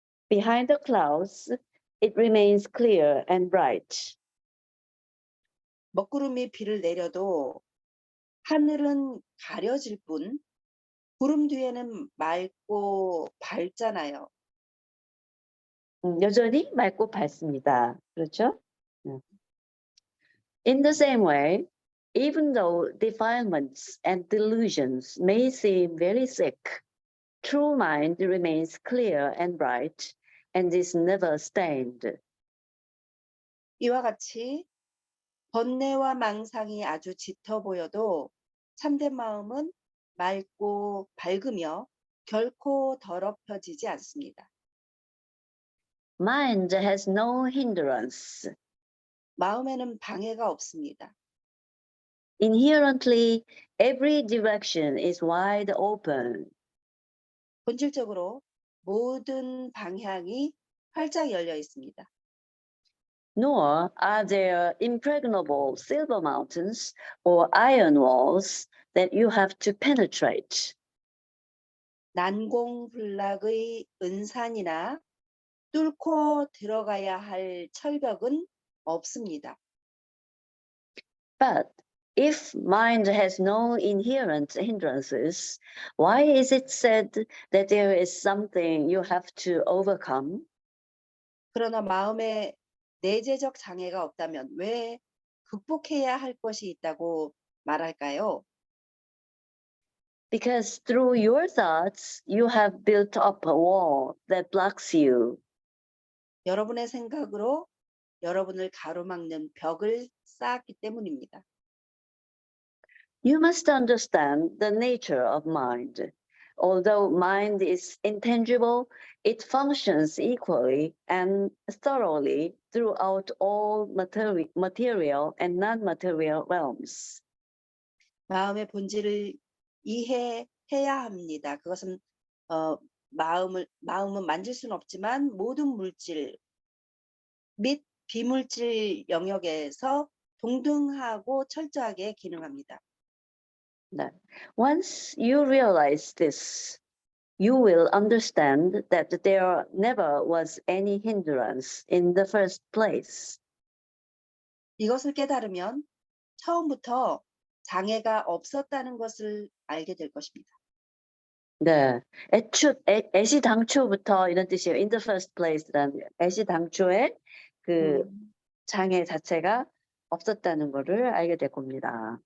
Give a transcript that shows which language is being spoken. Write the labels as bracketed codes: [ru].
[en] Behind the clouds, it remains clear and bright. [ko] 먹구름이 비를 내려도 하늘은 가려질 뿐 구름 뒤에는 맑고 밝잖아요. 여전히 맑고 밝습니다. 그렇죠? [en] In the same way, even though defilements and delusions may seem very thick, true mind remains clear and bright and is never stained. [ko] 이와 같이 번뇌와 망상이 아주 짙어 보여도 참된 마음은 맑고 밝으며 결코 더럽혀지지 않습니다. [en] Mind has no hindrance. [ko] 마음에는 방해가 없습니다. [en] Inherently, every direction is wide open. [ko] 본질적으로 모든 방향이 활짝 열려 있습니다. [en] Nor are there impregnable silver mountains or iron walls that you have to penetrate. [ko] 난공불락의 은산이나 뚫고 들어가야 할 철벽은 없습니다. [en] But if mind has no inherent hindrances, why is it said that there is something you have to overcome? [ko] 그러나 마음에 내재적 장애가 없다면 왜 극복해야 할 것이 있다고 말할까요? [en] Because through your thoughts, you have built up a wall that blocks you. [ko] 여러분의 생각으로 여러분을 가로막는 벽을 쌓았기 때문입니다. [en] You must understand the nature of mind. Although mind is intangible, it functions equally and thoroughly throughout all material and non-material realms. [ko] 마음의 본질을 이해해야 합니다. 그것은 마음은 만질 수는 없지만 모든 물질 및 비물질 영역에서 동등하고 철저하게 기능합니다. [en] Once you realize this, you will understand that there never was any hindrance in the first place. [ko] 이것을 깨달으면 처음부터 장애가 없었다는 것을 알게 될 것입니다. 네, 애시당초부터 이런 뜻이에요. [en] In the first place [ko] 라는 애시당초에 그 장애 자체가 없었다는 거를 알게 될 겁니다.